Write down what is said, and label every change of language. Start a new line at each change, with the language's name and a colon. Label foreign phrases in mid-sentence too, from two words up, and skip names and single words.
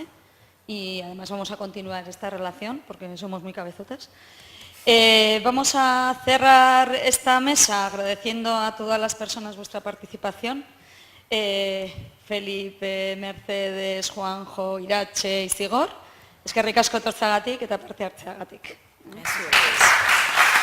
Spanish: Y además vamos a continuar esta relación porque somos muy cabezotas. Vamos a cerrar esta mesa agradeciendo a todas las personas vuestra participación. Felipe, Mercedes, Juanjo, Irache y Zigor.
Basque: Eskerrik asko etortzeagatik eta parte hartzeagatik.
Spanish: Eso es.